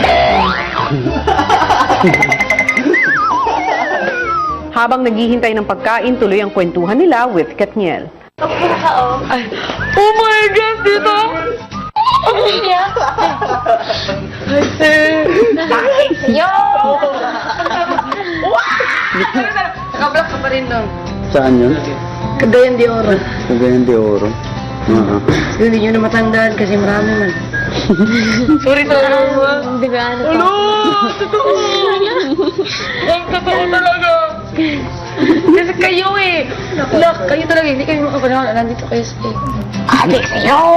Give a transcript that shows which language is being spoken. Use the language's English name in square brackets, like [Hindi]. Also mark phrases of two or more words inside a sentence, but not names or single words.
[Filipino] Habang naghihintay ng pagkain, tuloy ang kwentuhan nila with Katniel. Kapag ka, oh. [English] Oh my God, dito! Yeah. Yo! [Filipino] Nakablock ka pa rin doon. Saan yun? Cagayan de Oro. Cagayan de Oro. Hindi nyo na matandaan kasi marami man. Sorry, Hindi ba ano pa? Totoo! Ang totoo talaga! Kasi kayo eh! Look, kayo talaga, hindi kayo makapanahon. Nandito kayo sa adik sa'yo!